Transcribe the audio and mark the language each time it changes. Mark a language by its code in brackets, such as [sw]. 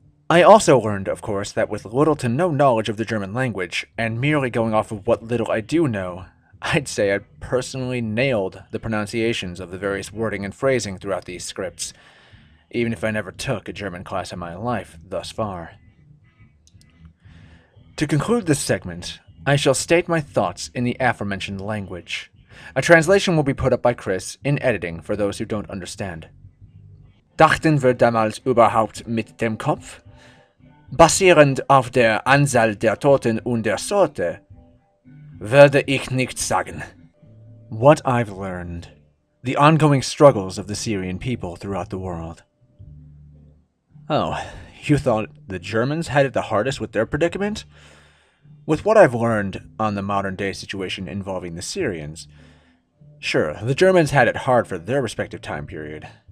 [en] I also learned, of course, that with little to no knowledge of the German language, and merely going off of what little I do know, I'd say I personally nailed the pronunciations of the various wording and phrasing throughout these scripts, even if I never took a German class in my life thus far. To conclude this segment, I shall state my thoughts in the aforementioned language. A translation will be put up by Chris in editing for those who don't understand. [de] Dachten wir damals überhaupt mit dem Kopf? Basierend auf der Anzahl der Toten und der Sorte, würde ich nicht sagen. [en] What I've learned. The ongoing struggles of the Syrian people throughout the world. Oh, you thought the Germans had it the hardest with their predicament? With what I've learned on the modern-day situation involving the Syrians, sure, the Germans had it hard for their respective time period.